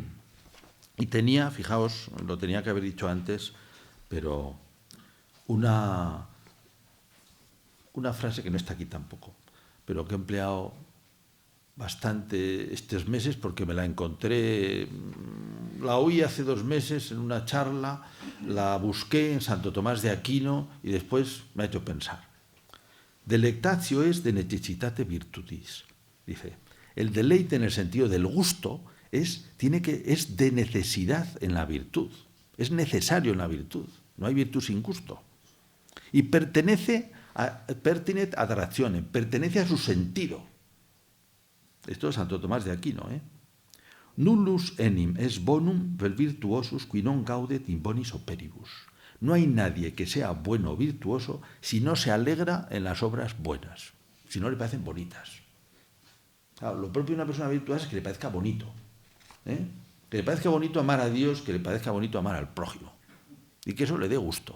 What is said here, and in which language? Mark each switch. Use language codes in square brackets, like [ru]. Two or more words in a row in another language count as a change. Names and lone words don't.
[es] Y tenía, fijaos, lo tenía que haber dicho antes, pero una frase que no está aquí tampoco, pero que he empleado bastante estos meses porque me la encontré, la oí hace 2 meses en una charla, la busqué en Santo Tomás de Aquino y después me ha hecho pensar. [la] Delectatio es de necessitate virtutis. [es] Dice, el deleite en el sentido del gusto es de necesidad en la virtud, es necesario en la virtud, no hay virtud sin gusto. [la] Y pertinet ad ratione, [es] pertenece a su sentido. Esto es Santo Tomás de Aquino. [la] Nullus enim es bonum vel virtuosus qui non gaudet in bonis operibus. [es] No hay nadie que sea bueno o virtuoso si no se alegra en las obras buenas, si no le parecen bonitas. Claro, lo propio de una persona virtuosa es que le parezca bonito. Que le parezca bonito amar a Dios, que le parezca bonito amar al prójimo. Y que eso le dé gusto.